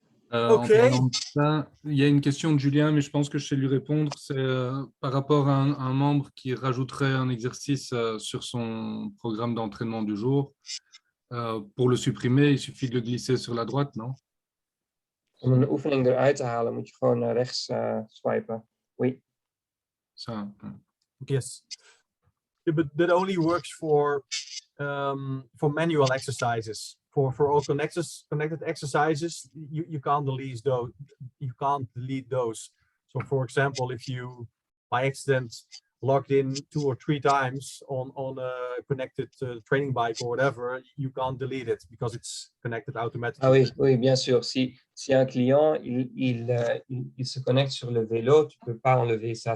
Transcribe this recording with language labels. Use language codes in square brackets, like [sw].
[fr] En parlant de ça, il y a une question de Julien, mais je pense que je sais lui répondre. C'est par rapport à un membre qui rajouterait un exercice sur son programme d'entraînement du jour. Pour le supprimer, il suffit de le glisser sur la droite, non? [nl] Om een oefening eruit te halen, moet je gewoon naar rechts swipen. [fr] Oui. Ça, [en] Yes. Yeah, but that only works for manual exercises. For all connected exercises, you can't delete those. You can't delete those. So, for example, if you by accident logged in 2 or 3 times on a connected training bike or whatever, you can't delete it because it's connected automatically. [fr] Ah oui, oui, bien sûr. Si un client il se connecte sur le vélo, tu ne peux pas enlever ça.